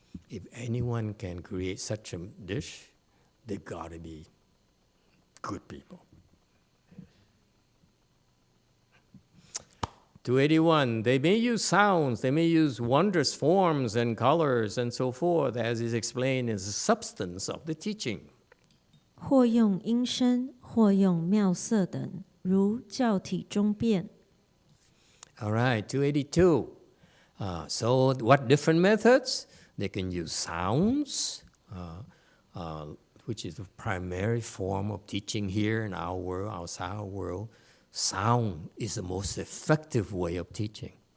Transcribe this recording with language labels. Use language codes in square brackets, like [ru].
[en] If anyone can create such a dish, they gotta be good people. 281, they may use sounds, they may use wondrous forms and colors and so forth, as is explained as the substance of the teaching. [zh] 或用音声，或用妙色等，如教体中变。 [en] All right, 282. So what different methods? They can use sounds, which is the primary form of teaching here in our world, outside our world. Sound is the most effective way of teaching.